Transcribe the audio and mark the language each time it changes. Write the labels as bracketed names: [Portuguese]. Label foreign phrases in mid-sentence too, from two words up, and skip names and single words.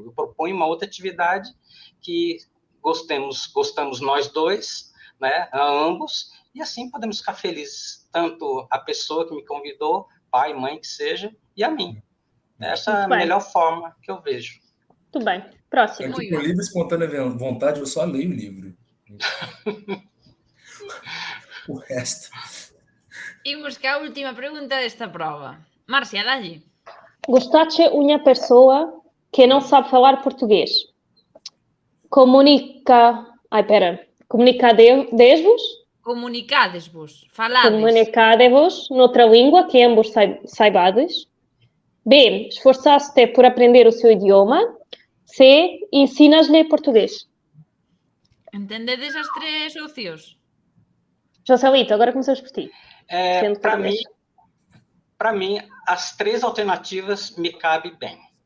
[Portuguese] Eu proponho uma outra atividade que gostamos nós dois, né, ambos, e assim podemos ficar felizes, tanto a pessoa que me convidou, pai, mãe, que seja, e a mim. Essa é a melhor forma que eu vejo. Muito bem. Próximo. Aqui, por livre e espontânea vontade, eu só leio o livro. O resto. [Galician] Imos que a última pregunta desta prova. Márcia, dalle. Gostaste unha persoa que non sabe falar portugués? Comunicadesvos? Comunicadesvos. Falades. Comunicadevos noutra língua que ambos saibades. B. [Portuguese] Esforçaste por aprender o seu idioma. C. Ensinas-lhe português. [Galician] Entendedes as 3 opcións? [Portuguese] Joselito, agora começamos por ti. Para mim, as 3 alternativas me cabem bem.